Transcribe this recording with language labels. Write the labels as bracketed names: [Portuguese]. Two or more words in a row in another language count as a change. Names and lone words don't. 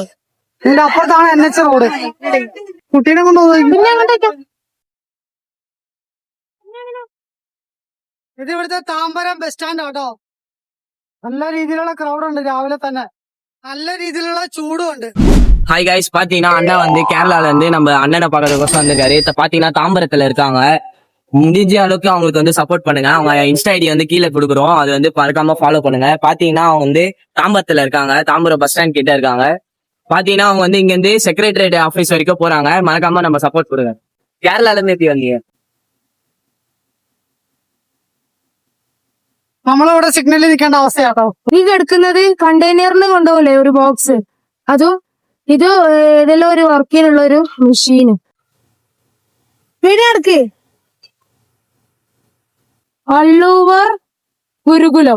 [Malayalam] ഇതിന്റെ അപ്പുറത്താണ് NH റോഡ്. കുട്ടീനെ കൊണ്ടുപോകുന്നത് ഇത് ഇവിടുത്തെ താമ്പരം [English] bus stand [Malayalam] ആട്ടോ. നല്ല രീതിയിലുള്ള ക്രൗഡ് ഉണ്ട് രാവിലെ തന്നെ. നല്ല രീതിയിലുള്ള ചൂടും ഉണ്ട്. [English] hi guys, [Tamil] பாத்தீங்கன்னா அண்ணா வந்து கேரளால இருந்து நம்ம அண்ணனை பார்க்கறதுக்கோசம் வந்திருக்காரு. பாத்தீங்கன்னா தாம்பரத்துல இருக்காங்க. முடிஞ்ச அளவுக்கு அவங்களுக்கு வந்து சப்போர்ட் பண்ணுங்க. அவங்க [English] insta ID [Tamil] வந்து கீழே கொடுக்குறோம், அது வந்து மறக்காம ஃபாலோ பண்ணுங்க. பாத்தீங்கன்னா அவங்க வந்து தாம்பரத்துல இருக்காங்க, தாம்பரம் [English] bus stand [Tamil] கிட்ட இருக்காங்க. பாத்தீங்கன்னா அவங்க வந்து இங்க இருந்து [English] secretariat office [Tamil] வரைக்கும் போறாங்க. மறக்காம நம்ம சப்போர்ட் கொடுங்க. கேரளால இருந்து எப்படி வந்தீங்க? [Malayalam] നമ്മളിവിടെ സിഗ്നലിൽ നിൽക്കേണ്ട അവസ്ഥയാട്ടോ. ഇത് എടുക്കുന്നത് കണ്ടെയ്നറിന് കൊണ്ടുപോകല്ലേ ഒരു ബോക്സ്, അതും ഇത് ഏതെല്ലാം ഒരു വർക്കിനുള്ള ഒരു മെഷീന്. വീഡിയോ എടുക്ക്. അള്ളൂവർ ഗുരുകുലം